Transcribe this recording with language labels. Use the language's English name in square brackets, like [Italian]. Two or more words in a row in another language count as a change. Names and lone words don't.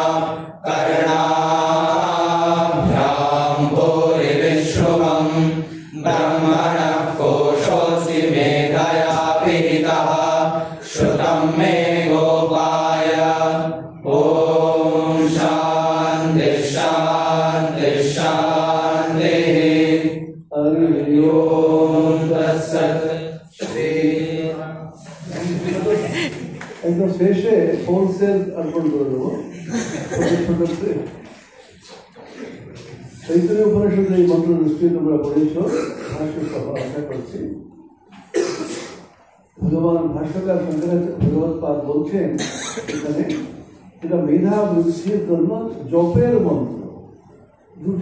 [Sanskrit] ब्रह्मणः कोशोऽसि मेधया पीतः श्रुतं मे गोपाय ॐ शान्ति शान्ति शान्तिः हरि ओम तत्सत् श्री [Bangla] একদম শেষে হোলসেল অর্পণ করে দেবো চৈতন্য উপনিষদের এই মন্ত্র নিশ্চয়ই তোমরা পড়েছ ভাষ্য সহ আশা করছি ভগবান ভাষ্যকার ভগবৎপাদ বলছেন এখানে এটা মেধা বৃদ্ধির জন্য জপের মন্ত্র দুটি